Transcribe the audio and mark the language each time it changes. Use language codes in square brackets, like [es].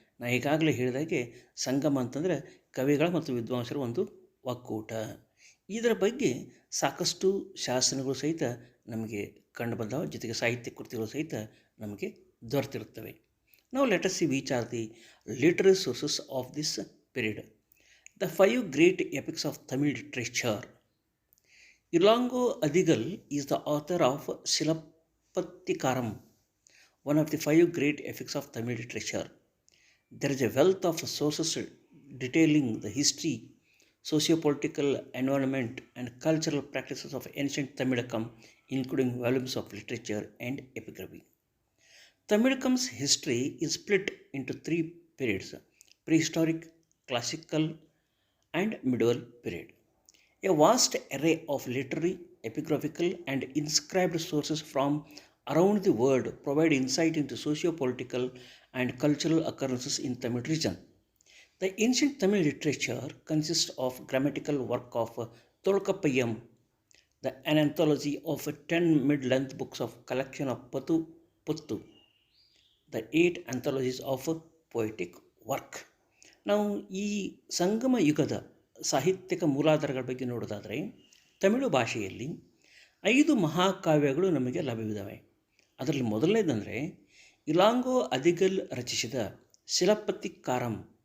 [kn] ನಾ ಈಗಾಗಲೇ ಹೇಳಿದಾಗೆ ಸಂಗಮ ಅಂತಂದರೆ ಕವಿಗಳ ಮತ್ತು ವಿದ್ವಾಂಸರ ಒಂದು ಒಕ್ಕೂಟ. ಇದರ ಬಗ್ಗೆ ಸಾಕಷ್ಟು ಶಾಸನಗಳು ಸಹಿತ ನಮಗೆ ಕಂಡು ಬಂದವು, ಜೊತೆಗೆ ಸಾಹಿತ್ಯ ಕೃತಿಗಳು ಸಹಿತ ನಮಗೆ ದೊರೆತಿರುತ್ತವೆ. ನಾವು [en] Let us see which are the literary sources of this period. The 5 great epics of Tamil literature. Ilango Adigal is the author of Silappatikaram, one of the 5 great epics of Tamil literature. There is a wealth of sources detailing the history, socio-political environment, and cultural practices of ancient Tamilakam, including volumes of literature and epigraphy. Tamilakam's history is split into 3 periods: prehistoric, classical, and medieval period. A vast array of literary, epigraphical, and inscribed sources from around the world provide insight into socio-political and cultural occurrences in Tamil region. The ancient Tamil literature consists of grammatical work of Tolkappayam, an anthology of 10 mid-length books of collection of Pattu Puttu, the 8 anthologies of poetic work. [kn] ನಾವು ಈ ಸಂಗಮ ಯುಗದ ಸಾಹಿತ್ಯಿಕ ಮೂಲಾಧಾರಗಳ ಬಗ್ಗೆ ನೋಡೋದಾದರೆ, ತಮಿಳು ಭಾಷೆಯಲ್ಲಿ 5 ಮಹಾಕಾವ್ಯಗಳು ನಮಗೆ ಲಭ್ಯವಿದ್ದಾವೆ. ಅದರಲ್ಲಿ ಮೊದಲನೇದಂದರೆ ಇಲಾಂಗೋ ಅದಿಗಲ್ ರಚಿಸಿದ ಶಿಲಪ್ಪತ್ತಿಕಾರಂ.